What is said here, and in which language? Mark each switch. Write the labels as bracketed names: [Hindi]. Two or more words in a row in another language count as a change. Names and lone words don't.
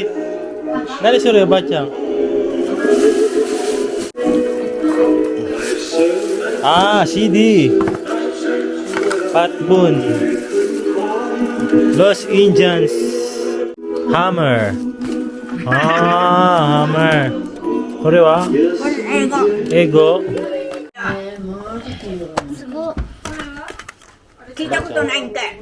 [Japanese] Nani Surya Bachang? Ah, CD. Pat Boon. Los Indians. Hammer. Ah, Hammer. これは? これ英語。英語。聞いたことないんかい。